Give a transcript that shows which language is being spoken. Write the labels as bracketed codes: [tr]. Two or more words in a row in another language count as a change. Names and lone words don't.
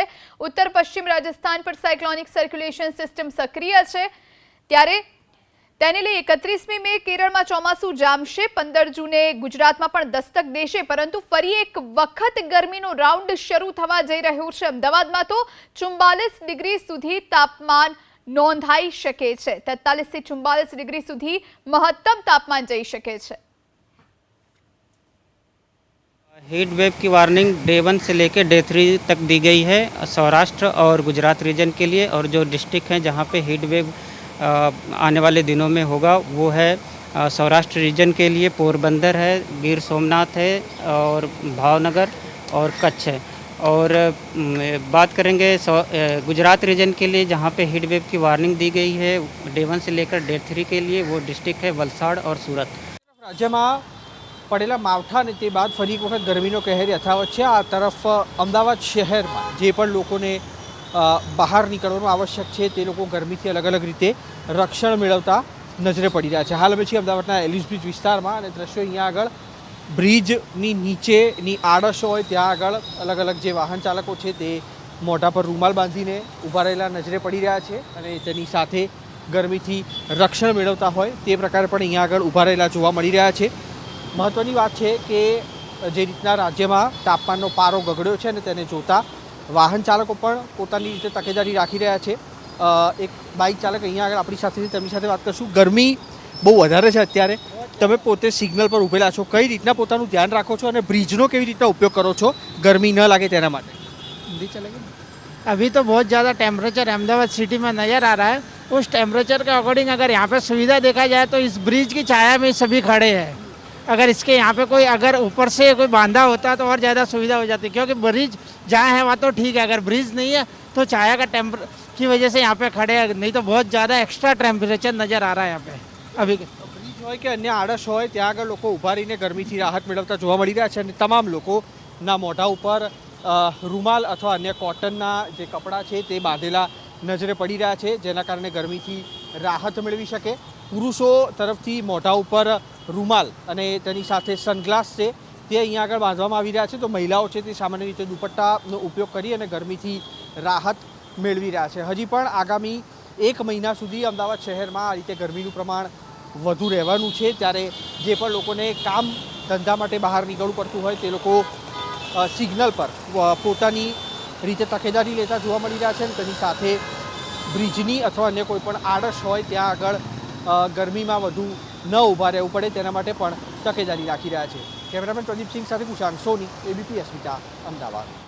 [gu] ઉત્તર પશ્ચિમ રાજસ્થાન પર [en] cyclonic circulation system [gu] સક્રિય છે, ત્યારે તેને લઈ 31મી મે કેરળમાં ચોમાસું જામશે, 15 જૂને ગુજરાતમાં પણ દસ્તક દેશે, પરંતુ ફરી એક વખત ગરમીનો રાઉન્ડ શરૂ થવા જઈ રહ્યો છે। અમદાવાદમાં તો 44 ડિગ્રી સુધી તાપમાન નોંધાઈ શકે છે। 43 થી 44 ડિગ્રી સુધી મહત્તમ તાપમાન જઈ શકે છે। [en] heat wave [hi] की वार्निंग डे 1 से लेकर डे 3 तक दी गई है सौराष्ट्र और गुजरात रीजन के लिए। और जो डिस्ट्रिक्ट हैं जहां पे [en] heat wave [hi] आने वाले दिनों में होगा वो है सौराष्ट्र रीजन के लिए पोरबंदर है, गिर सोमनाथ है और भावनगर और कच्छ है। और बात करेंगे गुजरात रीजन के लिए जहां पे [en] heat wave [hi] की वार्निंग दी गई है डे 1 से लेकर डे 3 के लिए, वो डिस्ट्रिक्ट है वलसाड़ और सूरत। [gu] રાજ્ય માં પડેલા માવઠા ને તે બાદ ફરી એક વખત ગરમીનો કહેર યથાવત છે। આ તરફ અમદાવાદ શહેર માં જે પણ લોકોને બહાર નીકળવાનું આવશ્યક છે તે લોકો ગરમીથી અલગ અલગ રીતે રક્ષણ મેળવતા નજરે પડી રહ્યા છે। હાલ અમે છીએ અમદાવાદના એલિસ બ્રિજ વિસ્તારમાં અને દૃશ્યો અહીંયા આગળ બ્રિજની નીચેની આડશ હોય ત્યાં આગળ અલગ અલગ જે વાહન ચાલકો છે તે મોઢા પર રૂમાલ બાંધીને ઊભા રહેલા નજરે પડી રહ્યા છે અને તેની સાથે ગરમીથી રક્ષણ મેળવતા હોય તે પ્રકારે પણ અહીંયા આગળ ઊભા રહેલા જોવા મળી રહ્યા છે। મહત્વની [hi] बात है कि [gu] જે રીતના રાજ્ય માં તાપમાનનો પારો ગગડ્યો છે ને તેને જોતા વાહન ચાલકો પણ પોતાની રીતે તકેદારી રાખી રહ્યા છે। એક બાઇક ચાલક અહીંયા આગળ આપણી સાથે તેમની સાથે વાત કરશું। ગરમી બહુ વધારે છે અત્યારે, તમે પોતે સિગ્નલ પર ઊભેલા છો, કઈ રીતના પોતાનું ધ્યાન રાખો છો અને બ્રિજનો કેવી રીતના ઉપયોગ કરો છો ગરમી ન લાગે તેના માટે? [hi] हिंदी चलेगी? अभी तो बहुत ज़्यादा टेम्परेचर अहमदाबाद सिटी में नज़र आ रहा है। उस टेम्परेचर के अकॉर्डिंग अगर यहाँ पे सुविधा देखा जाए तो इस ब्रिज की छाया में सभी खड़े हैं। अगर इसके यहाँ पे कोई अगर ऊपर से कोई बांधा होता तो और ज़्यादा सुविधा हो जाती, क्योंकि ब्रिज जहाँ है वहाँ तो ठीक है, अगर ब्रिज नहीं है तो छाया का की वजह से यहाँ पे खड़े हैं, नहीं तो बहुत ज़्यादा [en] extra temperature [hi] नज़र आ रहा है यहाँ पे। अभी [gu] બ્રિજ હોય કે અન્ય આડશ હોય ત્યાં આગળ લોકો ઊભા રહીને ગરમીથી રાહત મેળવતા જોવા મળી રહ્યા છે। તમામ લોકોના મોઢા ઉપર રૂમાલ અથવા અન્ય કૉટનના જે કપડા છે તે બાંધેલા નજરે પડી રહ્યા છે, જેના કારણે ગરમીથી રાહત મેળવી શકે। પુરુષો તરફથી મોઢા ઉપર રૂમાલ અને તેની સાથે સનગ્લાસ છે તે અહીંયા આગળ બાંધવામાં આવી રહ્યા છે। તો મહિલાઓ છે તે સામાન્ય રીતે દુપટ્ટાનો ઉપયોગ કરી અને ગરમીથી રાહત મેળવી રહ્યા છે। હજી પણ આગામી 1 મહિના સુધી અમદાવાદ શહેરમાં આ રીતે ગરમીનું પ્રમાણ વધુ રહેવાનું છે, ત્યારે જે પણ લોકોને કામ ધંધા માટે બહાર નીકળવું પડતું હોય તે લોકો સિગ્નલ પર પોતાની રીતે તકેદારી લેતા જોવા મળી રહ્યા છે। તેની સાથે બ્રિજની અથવા અન્ય કોઈપણ આડશ હોય ત્યાં આગળ ગરમીમાં વધુ ન ઊભા રહેવું પડે તેના માટે પણ તકેદારી રાખી રહ્યા છે। કેમેરામેન પ્રદીપ સિંહ સાથે કુશાંગ સોની, એબીપી અસ્મિતા, અમદાવાદ।